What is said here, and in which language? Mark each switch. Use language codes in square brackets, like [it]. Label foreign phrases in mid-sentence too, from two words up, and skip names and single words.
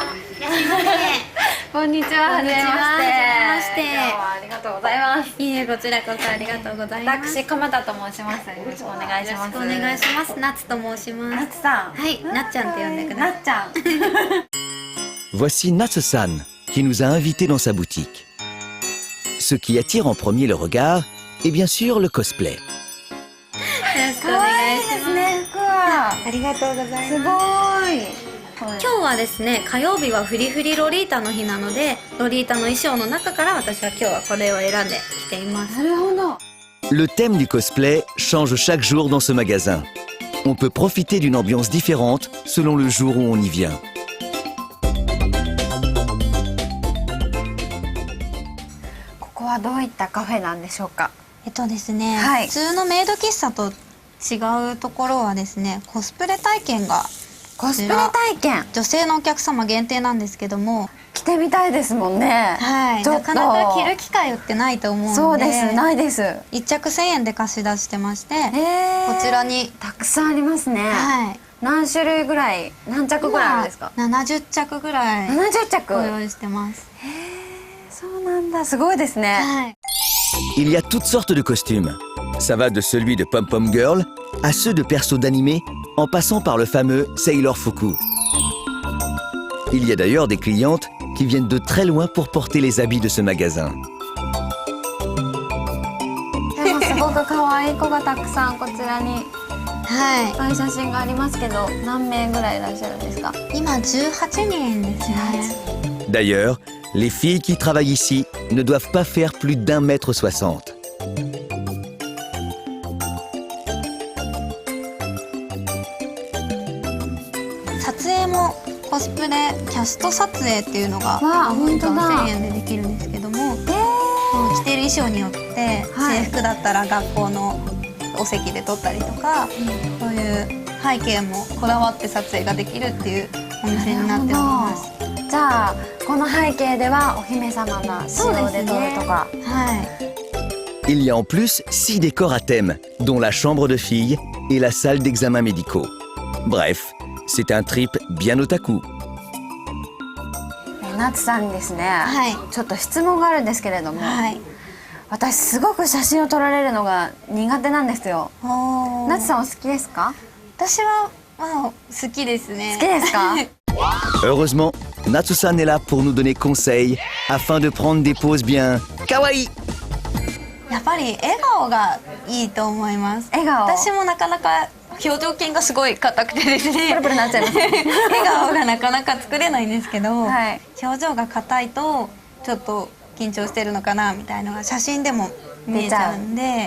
[ja] こんにちは。はじめまして。今日はありがとうございます。いいえ、こちらこそありがとうございます。私鎌田と申します。よろしくお願いします。よろしくお願いします。ナツと申します。ナツさん。はい、なっちゃんって呼んでください。なっちゃん。 [fr] Voici Natsu-san qui nous a invités dans sa boutique. Ce qui attire en premier le regard est bien sûr le cosplay. [ja] よろしくお願いします。可愛いですね、服は。ありがとうございます。すごい。今日はですね、火曜日はフリフリロリータの日なので、ロリータの衣装の中から私は今日はこれを選んできています。なるほど。 [fr] Le thème du cosplay change chaque jour dans ce magasin. On peut profiter d'une ambiance différente selon le jour où on y vient. [ja] ここはどういったカフェなんでしょうか？ですね、はい普通のメイド喫茶と違うところはですね、コスプレ体験がコスプレ体験女性のお客様限定なんですけども、着てみたいですもんね。はい、ちょっとなかなか着る機会ってないと思うので、そうです、ないです。 1着1000円で貸し出してまして、ここちらにたくさんありますね。はい何種類ぐらい、何着ぐらいあるんですか？70着ぐらい？70着。ご用意してます。そうなんだ、すごいですね。はい。 [fr] Il y a toutes sortes de costumes. Ça va de celui de Pom Pom Girl à ceux de persos d'animé, en passant par le fameux Sailor Fuku. Il y a d'ailleurs des clientes qui viennent de très loin pour porter les habits de ce magasin. [ja] でもすごく可愛い子がたくさんこちらにはいいっぱい写真がありますけど、何名ぐらいいらっしゃるんですか？今18人ですね。 [fr] D'ailleurs, les filles qui travaillent ici ne doivent pas faire plus d'1,60 m. [ja] 撮影もコスプレキャスト撮影っていうのがわあ 5分間本当だ 1000円でできるんですけども、着てる衣装によってはい制服だったら学校のお席で撮ったりとか、そういう背景もこだわって撮影ができるっていうお店になっております。じゃあこの背景ではお姫様な仕様で撮るとか。はい。 [fr] Il y a en plus 6 décors à thème, dont la chambre de filles et la salle d'examens médicaux. Bref, c'est un trip bien otaku. [ja] ナツさんにですね、はいちょっと質問があるんですけれども、はい。私すごく写真を撮られるのが苦手なんですよ。ナツさんお好きですか？私はまあ好きですね。好きですか？ [fr] Heureusement, Natsu-san est là pour nous donner conseil afin de prendre des poses bien kawaii. [ja] やっぱり笑顔がいいと思います。笑顔私もなかなか表情筋がすごい硬くてですね。プルプルなっちゃいます。笑顔がなかなか作れないんですけど、はい表情が硬いとちょっと緊張してるのかなみたいのが写真でも見えちゃうんで、